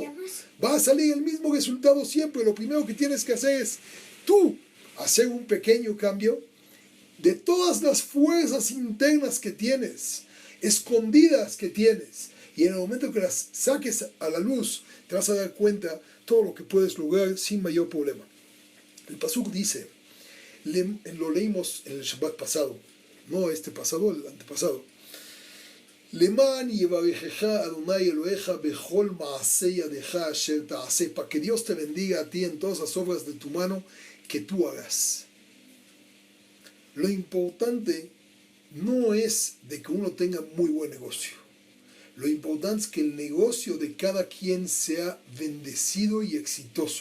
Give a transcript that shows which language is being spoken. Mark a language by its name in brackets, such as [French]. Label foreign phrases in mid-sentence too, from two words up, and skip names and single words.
[Spanish] Va a salir el mismo resultado siempre. Lo primero que tienes que hacer es tú hacer un pequeño cambio de todas las fuerzas internas que tienes, escondidas que tienes. Y en el momento que las saques a la luz, te vas a dar cuenta todo lo que puedes lograr sin mayor problema. El pasuk dice, lo leímos en el Shabbat pasado, no este pasado, el antepasado. [Hebrew] למען יברכך ה׳ אלהיך בכל מעשה ידך אשר תעשה, [Spanish] para que Dios te bendiga a ti en todas las obras de tu mano que tú hagas. Lo importante no es de que uno tenga muy buen negocio. Lo importante es que el negocio de cada quien sea bendecido y exitoso.